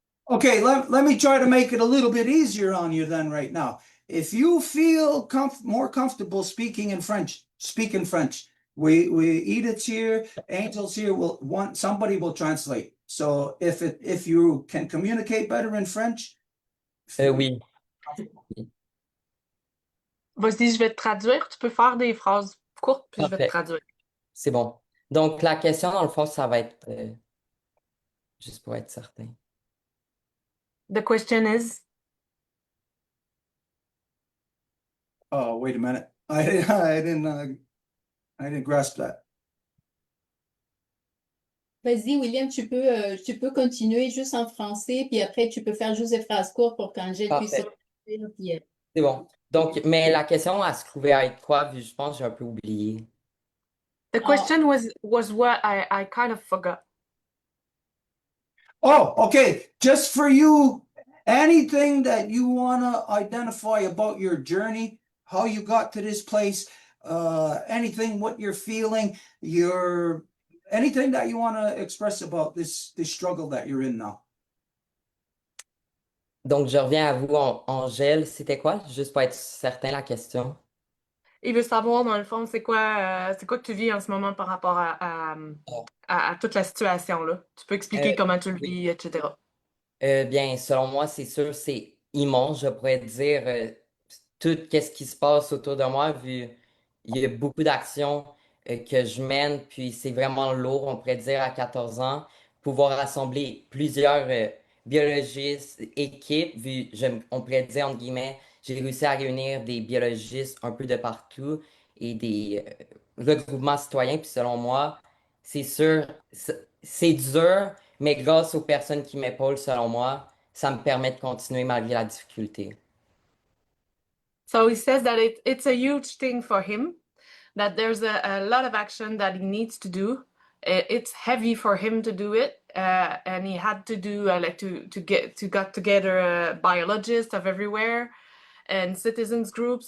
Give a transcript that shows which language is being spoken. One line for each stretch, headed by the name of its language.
English: Okay, let me try to make it a little bit easier on you then right now. If you feel more comfortable speaking in French, speak in French. We Edith's here, Angel's here, somebody will translate. So if you can communicate better in French,
French: Oui. Vas-y, je vais te traduire. Tu peux faire des phrases courtes, puis je vais te Parfait. traduire. C'est bon. Donc, la question, dans le fond, ça va être juste pour être certain.
English: The question is, oh, wait a minute. I didn't grasp that.
French: Vas-y, William, tu peux continuer juste en français, puis après, tu peux faire juste des phrases courtes pour qu'Angèle puisse Parfait. écrire, puis, C'est bon. Donc, mais la question, elle se trouvait à être quoi? Vu je pense que j'ai un peu oublié.
English: the question was what I kind of forgot. Oh, okay. Just for you, anything that you want to identify about your journey, how you got to this place, anything, what you're feeling, anything that you want to express about this struggle that you're in now.
French: Donc, je reviens à vous, Angèle. C'était quoi? Juste pour être certain, la question. Il veut savoir, dans le fond, c'est quoi que tu vis en ce moment par rapport à toute la situation, là. Tu peux expliquer comment tu le Oui. vis, etc. Bien, selon moi, c'est sûr, c'est immense. Je pourrais dire tout ce qui se passe autour de moi, vu il y a beaucoup d'actions que je mène, puis c'est vraiment lourd, on pourrait dire, à 14 ans, pouvoir rassembler plusieurs biologistes, équipes, vu, on pourrait dire, entre guillemets, j'ai réussi à réunir des biologistes un peu de partout et des regroupements citoyens, puis selon moi, c'est sûr, c'est dur, mais grâce aux personnes qui m'épaulent, selon moi, ça me permet de continuer malgré la difficulté.
English: So he says that it's a huge thing for him, that there's a lot of action that he needs to do. It's heavy for him to do it, and he had to do like to got together biologists of everywhere and citizens groups.